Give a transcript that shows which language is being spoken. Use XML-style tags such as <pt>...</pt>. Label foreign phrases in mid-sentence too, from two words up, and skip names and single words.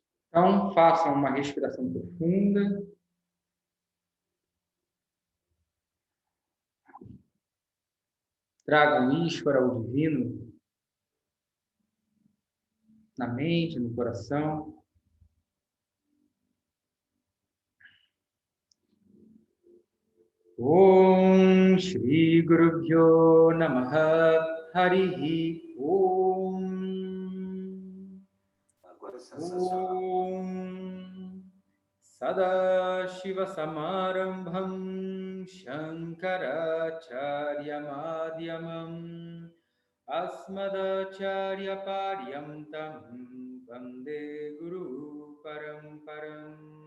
<pt>Então, façam uma respiração profunda. Tragam Ishvara, o divino, na mente, no coração.</pt> <sa>Om Shri Guru Pyo Namaha Harihi Om.</sa> <pt>Agora é sensacional.</pt> <sa>Om Sadashiva Samarambham Shankaracharya Madhyamam Asmadacharya Paryantam Vande Guru Paramparam.</sa>